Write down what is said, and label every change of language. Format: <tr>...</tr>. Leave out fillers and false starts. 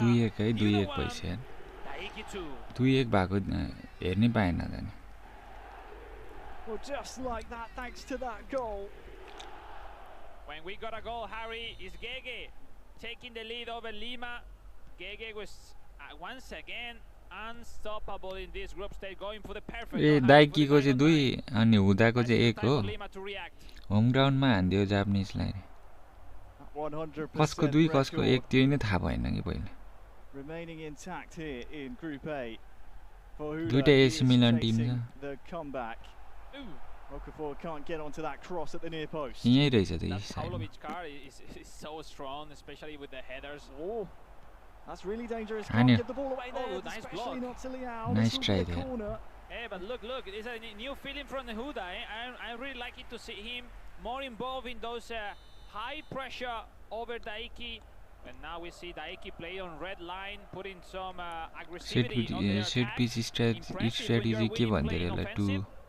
<ne>2-1 है 2-1 पैसा 2-1 भएको हेर्नै पाएन त नि</ne> <en>Well, just like that, thanks to that goal. When we got a goal, Harry, is Gege taking the lead over Lima. Gege was once again unstoppable in this group stage, going for the perfect.</en> <ne>ए दाइकी को चाहिँ 2 अनि हुदाको चाहिँ 1 हो home ग्राउन्डमा हान्दियो जापानिजलाई कसको 2 कसको 1 त्यो नै थाहा भएन कि पहिले</ne> <en>Remaining intact here in Group A. For Huda,</en> <ne>दुईटा एसी मिलन टिम छ</ne> <en>the comeback. Okafor can't get onto that cross at the near post.</en> <ne>यही रहेछ त</ne> <en>That Pavlovic car is so strong, especially with the headers. Oh, that's really dangerous. Can't get the ball away there, nice especially block. not to Leao. Nice try there. Hey, but look, it's a new feeling from the Huda. I really like it to see him more involved in those high pressure over Dyiki. And now we see Dyiki play on red line, putting some aggressivity on their attack.</en> <ne>strategy के भन्दै होला 2</ne>